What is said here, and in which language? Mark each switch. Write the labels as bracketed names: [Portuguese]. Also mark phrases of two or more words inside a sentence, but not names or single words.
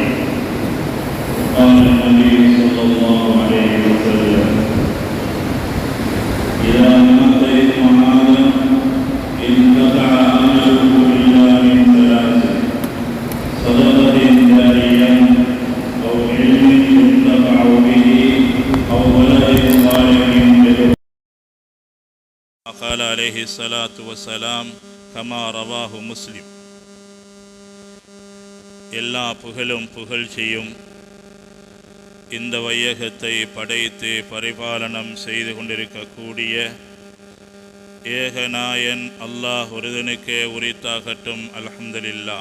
[Arabic] قال النبي صلى الله عليه وسلم: إذا مات ابن آدم انقطع عمله إلا من ثلاث: صدقة جارية أو علم ينتفع به أو ولد صالح يدعو. قال عليه الصلاة والسلام كما رواه مسلم. [Tamil] எல்லா புகழும் புகழ்ச்சியும் இந்த வையகத்தை படைத்து பரிபாலனம் செய்து கொண்டிருக்கக்கூடிய ஏகநாயன் அல்லாஹ் ஒருவனுக்கே உரித்தாகட்டும். அல்ஹம்துலில்லாஹ்.